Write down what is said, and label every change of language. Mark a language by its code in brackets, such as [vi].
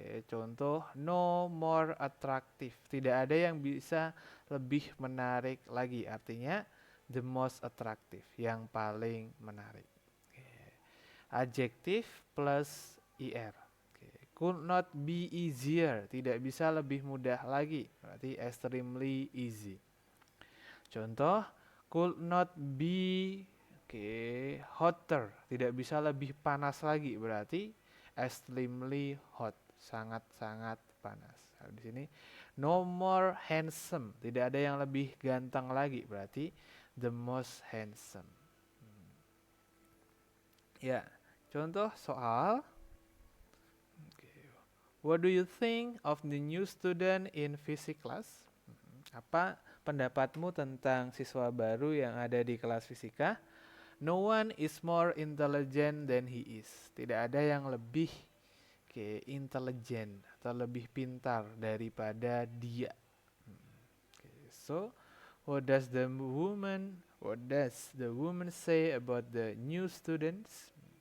[id] Contoh [en] no more attractive. [id] Tidak ada yang bisa lebih menarik lagi. Artinya [en] the most attractive, [id] yang paling menarik. [en] Adjektif plus er. Could not be easier. [id] Tidak bisa lebih mudah lagi. [en] Berarti extremely easy. Contoh, could not be hotter. [id] Tidak bisa lebih panas lagi. Berarti [en] extremely hot. [id] Sangat-sangat panas. Nah, di sini [en] no more handsome. [id] Tidak ada yang lebih ganteng lagi. [en] Berarti the most handsome. [id] Ya, contoh soal. [en] What do you think of the new student in physics class? [id] Apa pendapatmu tentang siswa baru yang ada di kelas fisika? [en] No one is more intelligent than he is. [id] Tidak ada yang lebih intelijen atau lebih pintar daripada dia. [en] So, what does the woman say about the new students?